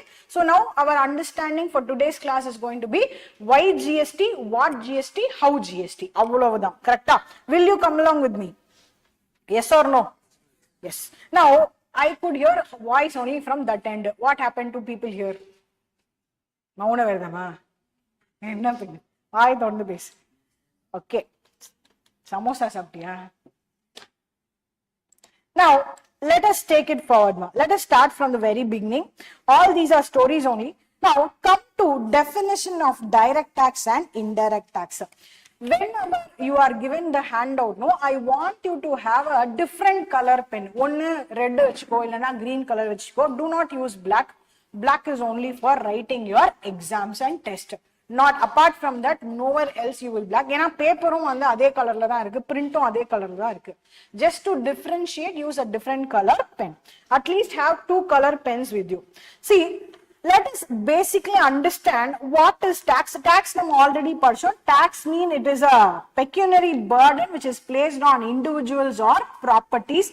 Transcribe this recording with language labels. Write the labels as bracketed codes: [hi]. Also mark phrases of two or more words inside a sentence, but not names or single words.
[en] So now our understanding for today's class is going to be why GST, what GST, how GST. [ta] அவ்வளவுதான். Correct? [en] Will you come along with me? Yes or no? Yes. Now I could hear voice only from that end. What happened to people here? [ta] மௌன விரதமா. என்ன பண்ணு? வாய் தொறந்து பேசு. Okay. சமோசா சாப்டியா? [en] Now, let us take it forward. Let us start from the very beginning. All these are stories only. Now, come to definition of direct tax and indirect tax. Whenever you are given the handout, no, I want you to have a different color pen. One red [ta] வெச்சிக்கோ, இல்லனா [en] green color [ta] vechiko. [en] Do not use black. Black is only for writing your exams and test. Not apart from that, nowhere else you will black. [ta] ஏன்னா பேப்பரும் வந்து அதே கலர்ல தான் இருக்கு, பிரிண்டும் அதே கலர்ல தான் இருக்கு. [en] Just to differentiate, use a different color pen. At least have 2 color pens with you. See, let us basically understand what is tax. [ta] Tax நம்ம already படிச்சோம். [en] Tax mean it is a pecuniary burden which is placed on individuals or properties.